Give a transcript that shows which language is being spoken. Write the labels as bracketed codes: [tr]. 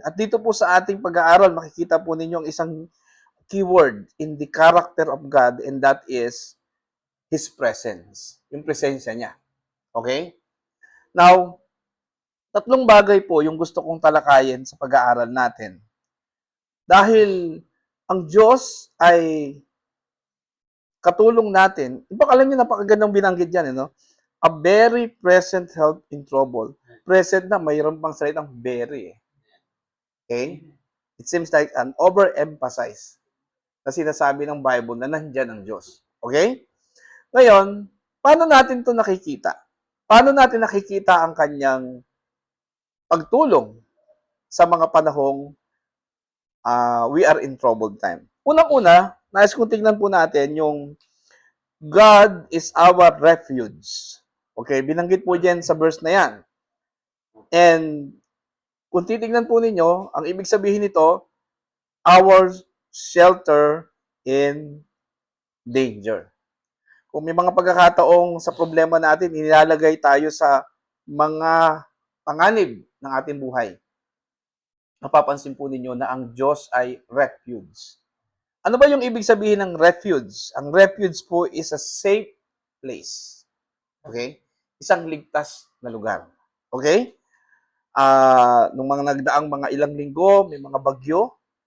[tl] At dito po sa ating pag-aaral, makikita po ninyo ang isang keyword [en] in the character of God, and that is His presence. [tl] Yung presensya niya. Okay? Now, tatlong bagay po yung gusto kong talakayin sa pag-aaral natin. Dahil ang Diyos ay katulong natin. Iba, alam niyo, napakagandang binanggit yan, no? [en] A very present help in trouble. [tl] Present na, mayroon pang salitang very. Okay? [en] It seems like an overemphasize [tl] na sinasabi ng Bible na nandyan ang Diyos. Okay? Ngayon, paano natin to nakikita? Paano natin nakikita ang kanyang pagtulong sa mga panahong [en] we are in troubled time? [tl] Unang-una, nais kong tignan po natin yung [en] God is our refuge. [tl] Okay, binanggit po dyan sa verse na yan. And kung titignan po ninyo, ang ibig sabihin nito, [en] our shelter in danger. [tl] Kung may mga pagkakataong sa problema natin, inilalagay tayo sa mga panganib ng ating buhay, mapapansin po ninyo na ang Diyos ay refuge. Ano ba yung ibig sabihin ng refuge? Ang refuge po [en] is a safe place. [tl] Okay? Isang ligtas na lugar. Okay? Nung mga nagdaang mga ilang linggo, may mga bagyo.